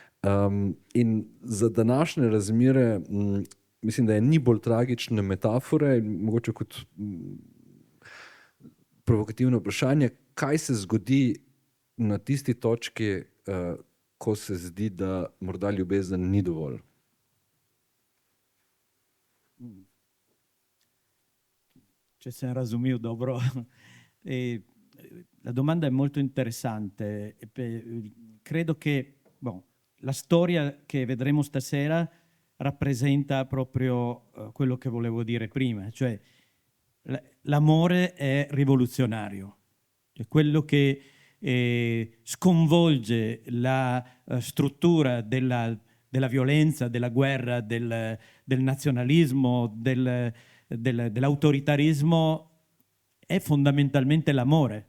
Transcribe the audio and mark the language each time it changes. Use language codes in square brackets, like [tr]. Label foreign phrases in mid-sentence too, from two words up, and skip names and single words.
[sl] In za današnje razmere mislim, da je ni bolj tragične metafore, mogoče kot provokativno vprašanje, kaj se zgodi na tisti točki, ko se zdi, da morda ljubezen ni dovolj. Če sem razumel dobro. [it] La domanda è molto interessante. Credo che la storia che vedremo stasera rappresenta proprio quello che volevo dire prima, cioè l'amore è rivoluzionario, cioè quello che sconvolge la struttura della violenza, della guerra, del nazionalismo, dell'autoritarismo è fondamentalmente l'amore.